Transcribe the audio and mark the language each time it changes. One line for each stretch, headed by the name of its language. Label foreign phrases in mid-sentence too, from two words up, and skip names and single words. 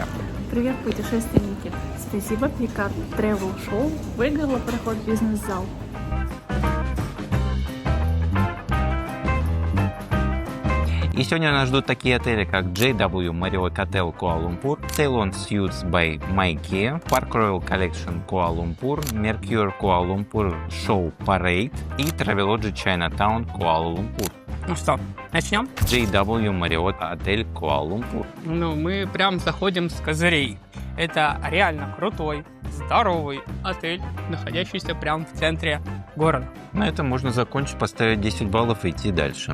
Russian: Привет, путешественники! Спасибо, Picard Travel Show выиграла проход в бизнес-зал. И сегодня нас ждут такие отели, как JW Marriott Hotel Kuala-Lumpur, Ceylon Suites by Maike, Park Royal Collection Kuala-Lumpur, Mercure Kuala-Lumpur Show Parade и Travelodge Chinatown Kuala-Lumpur. Ну что, начнем? JW Marriott Hotel Kuala-Lumpur. Ну, мы прям заходим с козырей. Это реально крутой, здоровый отель, находящийся прямо в центре города. На этом можно закончить, поставить 10 баллов и идти дальше.